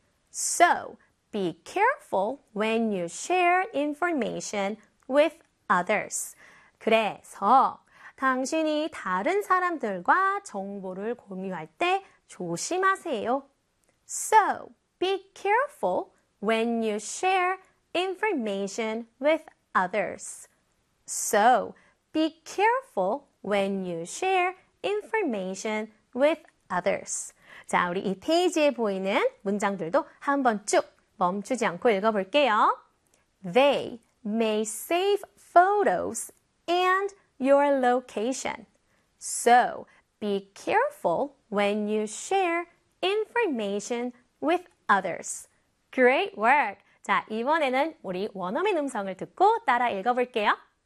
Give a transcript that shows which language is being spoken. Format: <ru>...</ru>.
<en>So, be careful when you share information with others.</en> <ko>그래서 당신이 다른 사람들과 정보를 공유할 때 조심하세요.</ko> <en>So, be careful when you share information with others. So, be careful when you share information with others.</en> <ko>자, 우리 이 페이지에 보이는 문장들도 한번 쭉 멈추지 않고 읽어볼게요.</ko> <en>They may save photos and your location. So, be careful when you share information with others. Great work!</en> <ko>자, 이번에는 우리 원어민 음성을 듣고 따라 읽어볼게요.</ko>